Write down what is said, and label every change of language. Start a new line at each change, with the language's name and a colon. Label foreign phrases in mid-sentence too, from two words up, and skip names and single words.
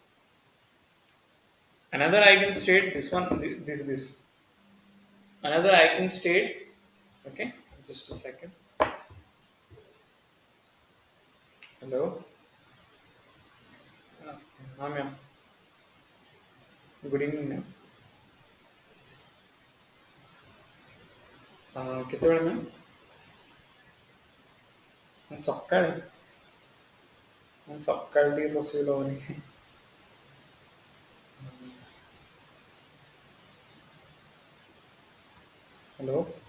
English: Another eigenstate, this one, this. Another eigenstate, okay, just a second. Hello. हाँ मैम. Good evening मैम.
Odia: କେତେବେଳେ ମ୍ୟାମ୍? ସକାଳେ ସକାଳେ ଟିକେ ପସିବଲ୍ ହେବନି. ହ୍ୟାଲୋ.